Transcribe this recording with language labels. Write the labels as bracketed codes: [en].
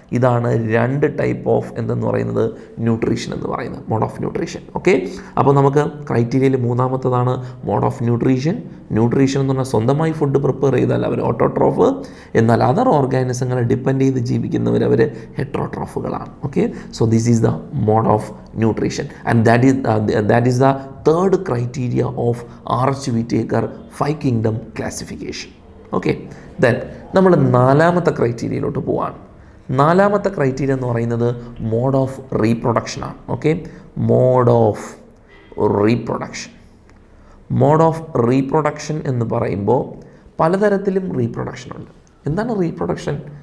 [ml] ഇതാണ് രണ്ട് type of എന്തെന്ന് പറയുന്നത് ന്യൂട്രീഷൻ എന്ന് പറയുന്നത്, മോഡ് ഓഫ് ന്യൂട്രീഷൻ. ഓക്കെ, അപ്പോൾ നമുക്ക് ക്രൈറ്റീരിയയിൽ മൂന്നാമത്തതാണ് മോഡ് ഓഫ് ന്യൂട്രീഷൻ. ന്യൂട്രീഷൻ എന്ന് പറഞ്ഞാൽ സ്വന്തമായി ഫുഡ് പ്രിപ്പയർ ചെയ്താൽ അവർ ഓട്ടോട്രോഫ്, എന്നാൽ അതർ ഓർഗാനിസങ്ങളെ ഡിപ്പെൻഡ് ചെയ്ത് ജീവിക്കുന്നവർ അവർ ഹെട്രോട്രോഫുകളാണ്. [en] Okay, so this is the mode of nutrition and that is the third criteria of R.H. Whittaker 5 kingdom classification. Okay, then [ml] നമ്മൾ നാലാമത്തെ ക്രൈറ്റീരിയയിലോട്ട് പോവാണ്. നാലാമത്തെ ക്രൈറ്റീരിയ എന്ന് പറയുന്നത് മോഡ് ഓഫ് റീപ്രൊഡക്ഷൻ ആണ്. Okay, mode of reproduction. Mode of reproduction എന്ന് പറയുമ്പോൾ പലതരത്തിലും റീപ്രൊഡക്ഷൻ ഉണ്ട്. എന്താണ് റീപ്രൊഡക്ഷൻ?